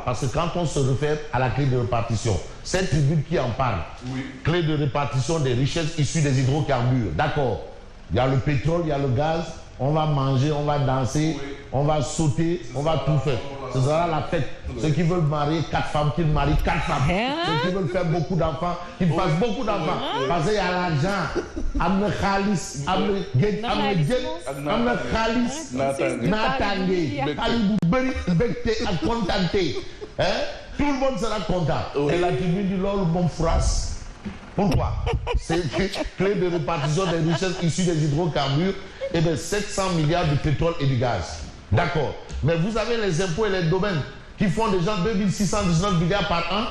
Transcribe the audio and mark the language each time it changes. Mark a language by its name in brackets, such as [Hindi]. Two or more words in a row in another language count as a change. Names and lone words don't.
[French] Parce que quand on se réfère à la clé de répartition, cette tribune qui en parle, clé de répartition des richesses issues des hydrocarbures, d'accord. Il y a le pétrole, il y a le gaz, on va manger, on va danser, on va sauter, on va tout faire. Ce sera la fête. Ceux qui veulent marier 4 femmes, qu'ils marient 4 femmes. Ceux qui veulent faire beaucoup d'enfants, qu'ils fassent beaucoup d'enfants. Parce qu'il y a l'argent. Amne khalis, amne get, amne khalis, natangé, kalibou beri, bekte, à contenté. Tout le monde sera content. Et la tribune du Lord, bon phrase. Pourquoi? C'est clé de répartition des richesses issues des hydrocarbures et de 700 milliards de pétrole et du gaz. D'accord. Mais vous avez les impôts et les domaines qui font déjà 2619 milliards par an.